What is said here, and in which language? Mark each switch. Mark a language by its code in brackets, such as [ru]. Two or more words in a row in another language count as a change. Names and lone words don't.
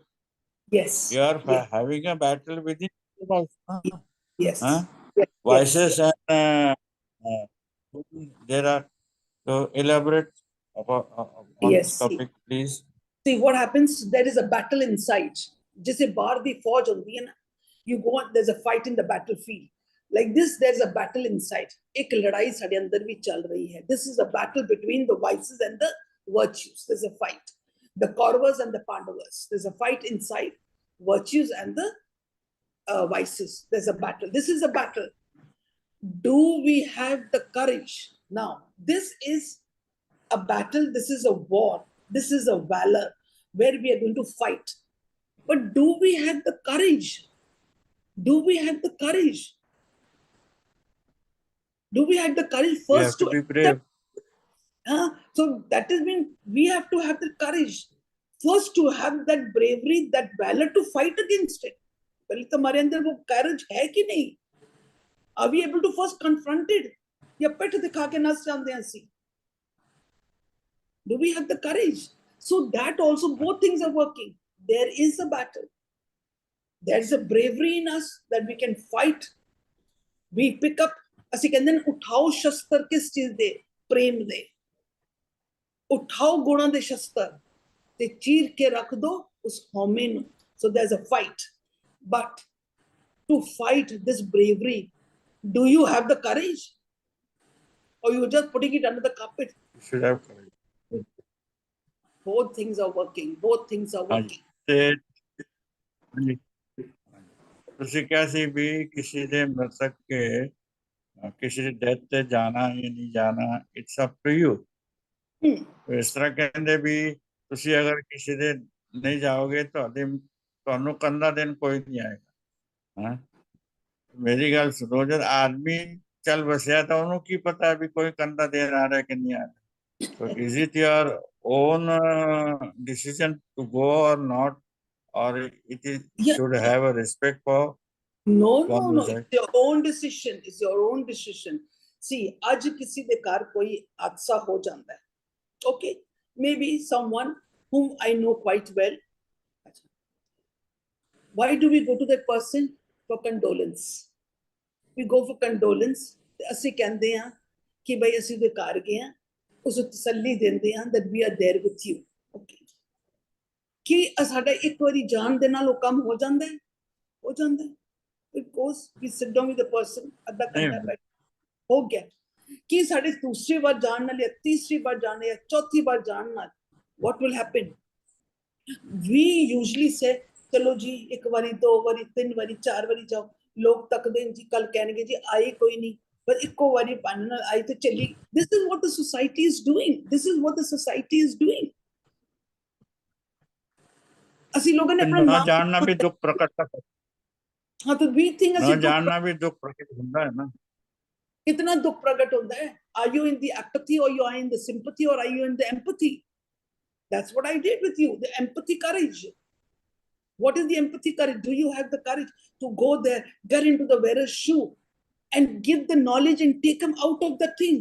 [en] Yes. You are Yes. having a battle within yourself. Yes. Huh? Yes. Vices and there are. So elaborate on this Yes. topic, please. See what happens. There is a battle inside. [hi] जैसे बाहर दी फौज होती है ना, [en] you go on, there's a fight in the battlefield. Like this, there's a battle inside. [hi] एक लड़ाई साढ़े अंदर भी चल रही है. [en] This is a battle between the vices and the virtues. There's a fight. The Kauravas and the Pandavas. There's a fight inside virtues and the vices. There's a battle. This is a battle. Do we have the courage? Now, this is a battle. This is a war. This is a valor where we are going to fight. But do we have the courage? Do we have the courage? Do we have the courage first to be brave? So that is mean we have to have the courage first to have that bravery, that valor to fight against it. [hi] पहले तो हमारे अंदर वो courage है कि नहीं? [en] Are we able to first confront it? [hi] या पिठ दिखा के नस जाते हैं ऐसी? [en] Do we have the courage? So that also both things are working. There is a battle. There's a bravery in us that we can fight. We pick up. [pa] ਅਸੀਂ ਕਹਿੰਦੇ ਨੇ ਉਠਾਓ ਸ਼ਸਤਰ ਕਿਸ ਚੀਜ਼ ਦੇ? ਪ੍ਰੇਮ ਦੇ. ਉਠਾਓ ਗੁਣਾਂ ਦੇ ਸ਼ਸਤਰ ਤੇ ਚੀਰ ਕੇ ਰੱਖ ਦੋ ਉਸ ਹਉਮੈ ਨੂੰ. [en] So there's a fight. But to fight this bravery, do you have the courage? Or you're just putting it under the carpet? You should have courage. Both things are working. Both things are working. [pa] ਤੁਸੀਂ ਕਿਹਾ ਸੀ ਵੀ ਕਿਸੇ ਦੇ ਮ੍ਰਿਤਕ ਕੇ ਕਿਸੇ ਦੇ ਡੈਥ ਤੇ ਜਾਣਾ ਜਾਂ ਨਹੀਂ ਜਾਣਾ, [en] it's up to you. [pa] ਇਸ ਤਰ੍ਹਾਂ ਕਹਿੰਦੇ ਵੀ ਤੁਸੀਂ ਅਗਰ ਕਿਸੇ ਦੇ ਨਹੀਂ ਜਾਓਗੇ ਤੁਹਾਨੂੰ ਕੰਧਾ ਦੇਣ ਕੋਈ ਨਹੀਂ ਆਏਗਾ। ਮੇਰੀ ਗੱਲ ਸੁਣੋ, ਜਦ ਆਦਮੀ ਚੱਲ ਵਸਿਆ ਤਾਂ ਉਹਨੂੰ ਕੀ ਪਤਾ ਵੀ ਕੋਈ ਕੰਧਾ ਦੇਣ ਆ ਰਿਹਾ ਕਿ ਨਹੀਂ ਆ ਰਿਹਾ। [en] So is it your own decision to go or not, or it is should have a respect for? No. It's your own decision. It's your own decision. See, [hi] आज किसी दे घर कोई हादसा हो जाता है. [en] Okay, maybe someone whom I know quite well. Why do we go to that person? For condolence. We go for condolence. [pa] ਅਸੀਂ ਕਹਿੰਦੇ ਹਾਂ ਕਿ ਬਈ ਅਸੀਂ ਉਹਦੇ ਘਰ ਗਏ ਹਾਂ, ਉਸ ਨੂੰ ਤਸੱਲੀ ਦਿੰਦੇ ਹਾਂ [en] that we are there with you. Okay. [pa] ਕਿ ਸਾਡਾ ਇੱਕ ਵਾਰੀ ਜਾਣ ਦੇ ਨਾਲ ਉਹ ਕੰਮ ਹੋ ਜਾਂਦਾ ਹੈ? ਹੋ ਜਾਂਦਾ ਹੈ. [en] It goes, we sit down with the person, [pa] ਅੱਧਾ ਘੰਟਾ ਬੈਠ ਹੋ ਗਿਆ। ਕਿ ਸਾਡੇ ਦੂਸਰੀ ਵਾਰ ਜਾਣ ਨਾਲ ਜਾਂ ਤੀਸਰੀ ਵਾਰ ਜਾਣ ਜਾਂ ਚੌਥੀ ਵਾਰ ਜਾਣ ਨਾਲ [en] what will happen? We usually say, [pa] ਚਲੋ ਜੀ ਇੱਕ ਵਾਰੀ, ਦੋ ਵਾਰੀ, ਤਿੰਨ ਵਾਰੀ, ਚਾਰ ਵਾਰੀ ਜਾਓ। ਲੋਕ ਤੱਕਦੇ ਜੀ, ਕੱਲ ਕਹਿਣਗੇ ਜੀ ਆਏ ਕੋਈ ਨਹੀਂ, ਪਰ ਇੱਕੋ ਵਾਰੀ ਪੰਨ ਨਾਲ ਆਈ ਤੇ ਚੱਲੀ। [en] This is what the society is doing. This is what the society is doing. [pa] ਅਸੀਂ ਲੋਕਾਂ ਨੇ ਆਪਣਾ ਨਾਮ ਜਾਣਨਾ ਵੀ ਦੁੱਖ ਪ੍ਰਗਟ ਕਰਦਾ। [hi] हाँ, [en] तो we think [pa] ਨਾ ਜਾਣਨਾ ਵੀ ਦੁੱਖ ਪ੍ਰਗਟ ਹੁੰਦਾ ਹੈ ਨਾ। [hi] कितना दुख प्रकट होता है? [en] Are you in the apathy or you are in the sympathy or are you in the empathy? That's what I did with you, the empathy courage. What is the empathy courage? Do you have the courage to go there, get into the wearer's shoe and give the knowledge and take them out of the thing?